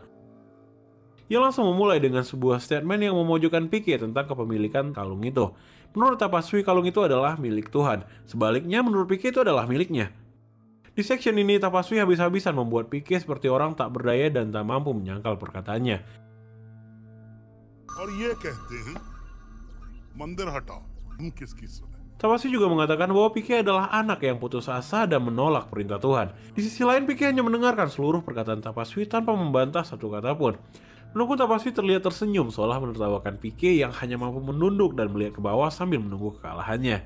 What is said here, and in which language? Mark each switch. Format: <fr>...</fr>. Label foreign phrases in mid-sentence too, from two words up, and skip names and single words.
<id>Ia langsung memulai dengan sebuah statement yang memojokkan Pike tentang kepemilikan kalung itu. Menurut Tapaswi, kalung itu adalah milik Tuhan. Sebaliknya, menurut Pike itu adalah miliknya. Di section ini, Tapaswi habis-habisan membuat Pike seperti orang tak berdaya dan tak mampu menyangkal perkataannya.</id> <hi>और ये कहते हैं मंदिर हटाओ हम किसकी सुने</hi> <id>Tapaswi juga mengatakan bahwa Pike adalah anak yang putus asa dan menolak perintah Tuhan. Di sisi lain, Pike hanya mendengarkan seluruh perkataan Tapaswi tanpa membantah satu kata pun. Menunggu Tapaswi terlihat tersenyum seolah menertawakan Pike yang hanya mampu menunduk dan melihat ke bawah sambil menunggu kekalahannya.</id>